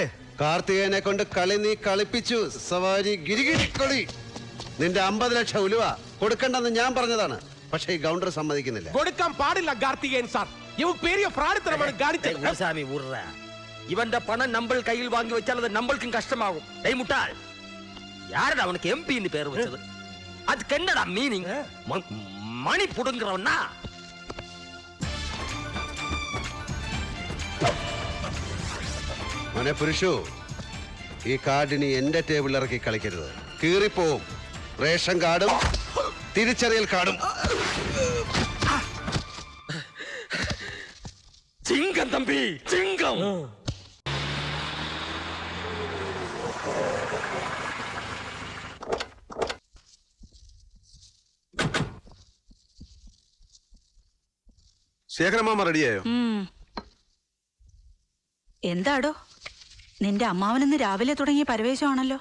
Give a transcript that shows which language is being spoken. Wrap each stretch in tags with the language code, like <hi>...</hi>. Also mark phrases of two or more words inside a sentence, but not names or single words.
<ml>കാർത്തികേയനെ കൊണ്ട് കളി നീ കളിപ്പിച്ചു. സവാരി ഗിരിഗിരി കളി. നിന്റെ 50 ലക്ഷം ഉലുവ കൊടുക്കണ്ടെന്ന് ഞാൻ പറഞ്ഞതാണ്. പക്ഷേ ഈ ഗൗണ്ടർ സമ്മതിക്കുന്നില്ല. കൊടുക്കാൻ പാടില്ല കാർത്തികേയൻ സാർ. ഇവൻ പെരിയ ഫ്രാഡിത്തരമാണ് കാണിച്ചത്. ഇവന്റെ പണം നമ്മൾ കയ്യിൽ വാങ്ങി വെച്ചാൽ അത് നമ്മൾക്കും കഷ്ടമാകും. മുട്ടാൾ,</ml> <ta>யாரடா அவனுக்கு எம்பின்னு பேர் வச்சது? அதுக்கு என்னடா மீனிங்? மணி புடுங்குறவனா?</ta> <ml>മോനെ പുരുഷു, ഈ കാർഡിനി എന്റെ ടേബിളിൽ ഇറക്കി കളിക്കരുത്. കീറിപ്പോവും. റേഷൻ കാർഡും തിരിച്ചറിയൽ കാർഡും.</ml> <ta>சிங்கம் தம்பி, சிங்கம்.</ta> <ml>ശേഖരമാമ റെഡിയായോ? എന്താടോ, നിന്റെ അമ്മാവനിന്ന് രാവിലെ തുടങ്ങിയ പരവേശമാണല്ലോ.</ml>